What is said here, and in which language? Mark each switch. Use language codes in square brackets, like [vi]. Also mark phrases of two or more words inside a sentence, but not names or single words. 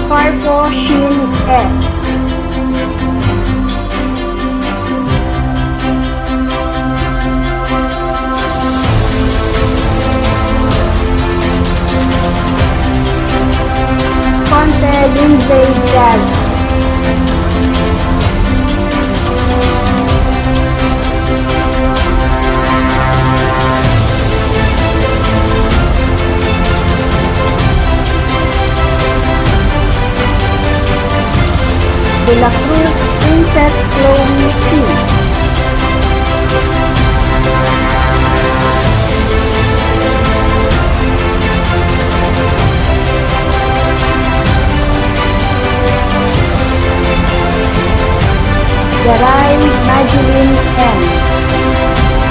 [tl] Carpo Shin S. Conte Lindsay Jazz. De la Cruz Princess Chloe C. Garay Madeline M.